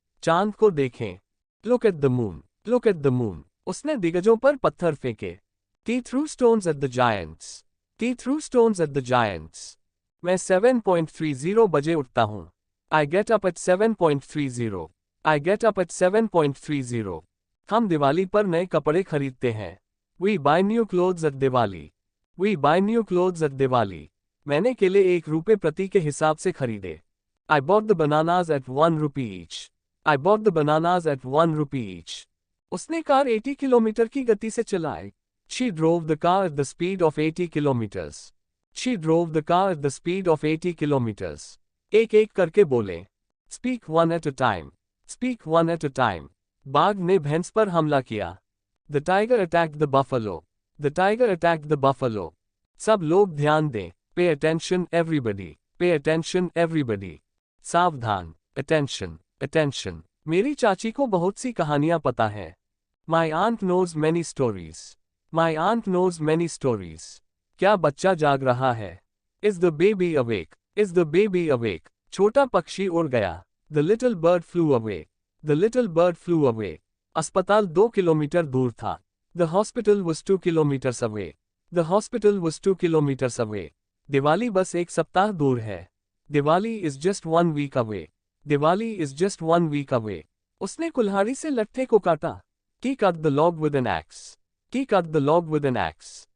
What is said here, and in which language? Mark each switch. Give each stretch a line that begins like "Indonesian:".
Hindi: चांद को देखें।
English: Look at the moon. Look at the moon.
Hindi: उसने दिग्गजों पर पत्थर फेंके।
English: He threw stones at the giants. He threw stones at the giants.
Hindi: मैं 7.30 बजे उठता हूँ।
English: I get up at 7.30. I get up at 7.30.
Hindi: हम दिवाली पर नए कपड़े खरीदते हैं।
English: We buy new clothes at Diwali. We buy new clothes at Diwali.
Hindi: मैंने केले ₹1 प्रति के हिसाब से खरीदे।
English: I bought the bananas at ₹1 each. I bought the bananas at ₹1 each.
Hindi: उसने कार 80 किलोमीटर की गति से चलाई।
English: She drove the car at the speed of 80 kilometers. She drove the car at the speed of 80 kilometers.
Hindi: एक एक करके बोले।
English: Speak one at a time. Speak one at a time.
Hindi: बाघ ने भैंस पर हमला किया।
English: The tiger attacked the buffalo. The tiger attacked the buffalo.
Hindi: सब लोग ध्यान दें।
English: Pay attention everybody. Pay attention everybody.
Hindi: सावधान।
English: Attention. Attention.
Hindi: मेरी चाची को बहुत सी कहानियां पता है।
English: My aunt knows many stories. My aunt knows many stories.
Hindi: क्या बच्चा जाग रहा है?
English: Is the baby awake? Is the baby awake?
Hindi: छोटा पक्षी उड़ गया।
English: The little bird flew away. The little bird flew away.
Hindi: अस्पताल 2 किलोमीटर दूर था।
English: The hospital was 2 kilometers away. The hospital was 2 kilometers away.
Hindi: Diwali बस एक सप्ताह दूर है।
English: Diwali is just 1 week away. Diwali is just 1 week away.
Hindi: उसने कुल्हाड़ी से लट्ठे को काटा।
English: He cut the log with an axe. He cut the log with an axe.